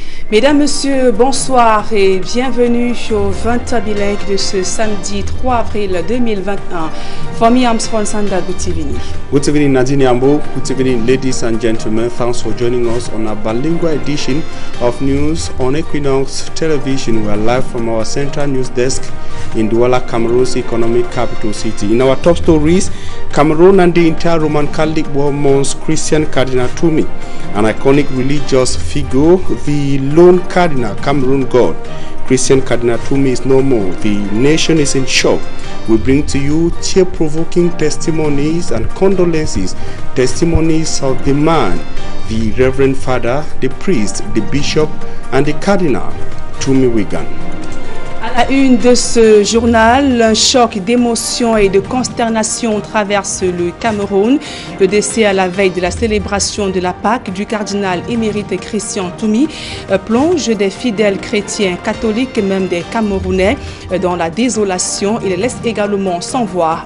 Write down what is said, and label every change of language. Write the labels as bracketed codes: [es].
[fr] Mesdames, Messieurs, bonsoir et bienvenue au 20h bilingue de ce samedi 3 avril 2021. [en] Famille Armstrong Sanda, good evening. Good evening, Nadine Ambo. Good evening, ladies and gentlemen. Thanks for joining us on a bilingual edition of news on Equinox Television. We are live from our central news desk in Douala, Cameroon's economic capital city. In our top stories, Cameroon and the entire Roman Catholic world mourns Christian Cardinal Toumi, an iconic religious figure, the lone Cardinal Cameroon God. Christian Cardinal Toumi is no more. The nation is in shock. We bring to you tear-provoking testimonies and condolences, testimonies of the man, the Reverend Father, the priest, the bishop, and the Cardinal Toumi Wigan. [fr] À la une de ce journal, un choc d'émotion et de consternation traverse le Cameroun. Le décès à la veille de la célébration de la Pâque du cardinal émérite Christian Toumi plonge des fidèles chrétiens catholiques et même des Camerounais dans la désolation et les laisse également sans voix.